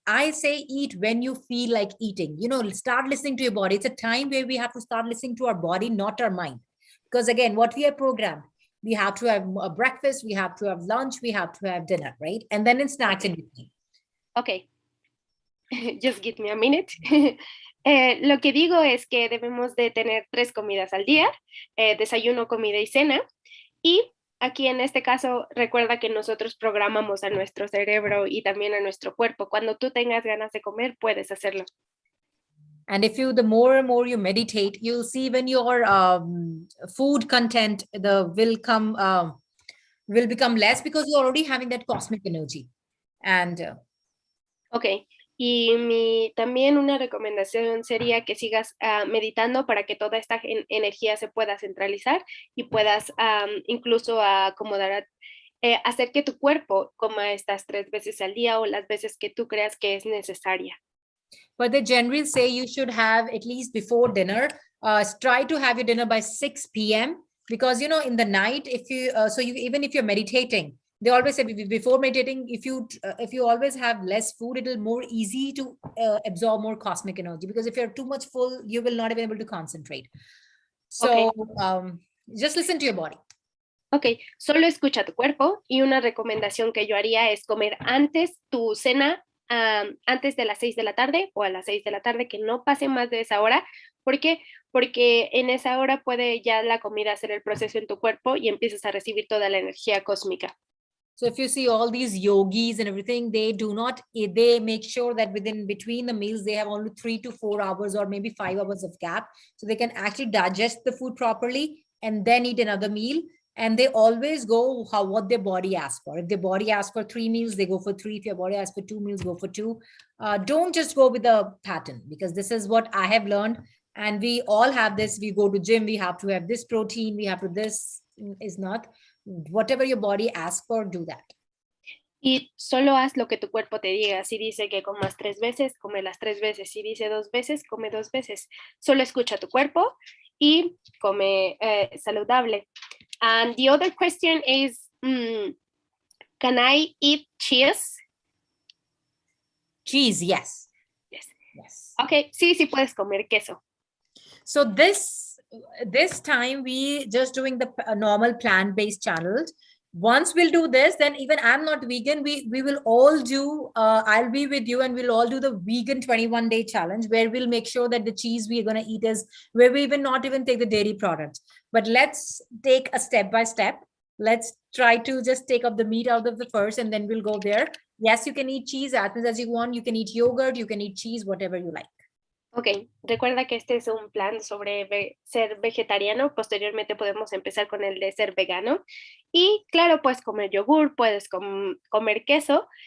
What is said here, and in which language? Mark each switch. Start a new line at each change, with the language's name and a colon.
English: I say eat when you feel like eating, start listening to your body. It's a time where we have to start listening to our body, not our mind. Because again, what we are programmed, we have to have a breakfast, we have to have lunch, we have to have dinner, right? And then in snacks in between. Okay. Just give me a minute.
Spanish: Lo que digo es que debemos de tener 3 comidas al día, desayuno, comida y cena. Y aquí en este caso, recuerda que nosotros programamos a nuestro cerebro y también a nuestro cuerpo. Cuando tú tengas ganas de comer, puedes hacerlo.
English: And if the more and more you meditate, you'll see when your food content will become less, because you're already having that cosmic energy. And okay.
Spanish: Y también una recomendación sería que sigas meditando para que toda esta energía se pueda centralizar y puedas incluso acomodar, hacer que tu cuerpo coma estas 3 veces al día o las veces que tú creas que es necesaria.
English: But they generally say you should have at least before dinner, try to have your dinner by 6 p.m. Because, in the night, even if you're meditating, they always say before meditating, if you always have less food, it'll more easy to absorb more cosmic energy, because if you're too much full, you will not be able to concentrate. So just listen to your body.
Spanish: Ok, solo escucha tu cuerpo, y una recomendación que yo haría es comer antes tu cena, antes de las 6 de la tarde o a las 6 de la tarde, que no pase más de esa hora. ¿Por qué? Porque en esa hora puede ya la comida hacer el proceso en tu cuerpo y empiezas a recibir toda la energía cósmica.
English: So if you see all these yogis and everything, they make sure that between the meals, they have only 3 to 4 hours or maybe 5 hours of gap. So they can actually digest the food properly and then eat another meal. And they always go what their body asks for. If their body asks for 3 meals, they go for 3. If your body asks for 2 meals, go for 2. Don't just go with the pattern, because this is what I have learned. And we all have this. We go to gym, we have to have this protein, we have to this. Is not whatever your body asks for, do that.
Spanish: Y solo haz lo que tu cuerpo te diga. Si dice que comas 3 veces, come las 3 veces. Si dice 2 veces, come 2 veces. Solo escucha tu cuerpo y come saludable.
English: And the other question is, can I eat cheese? Cheese, yes. Yes.
Spanish: Okay, sí puedes comer queso.
English: So this time we just doing the normal plant-based channels. Once we'll do this, then even I'm not vegan, we will all do, I'll be with you and we'll all do the vegan 21-day challenge, where we'll make sure that the cheese we're going to eat is where we will not even take the dairy products. But let's take a step by step. Let's try to just take up the meat out of the first, and then we'll go there. Yes, you can eat cheese as much as you want. You can eat yogurt, you can eat cheese, whatever you like.
Spanish: Ok, recuerda que este es un plan sobre ser vegetariano. Posteriormente podemos empezar con el de ser vegano. Y claro, puedes comer yogur, puedes comer queso.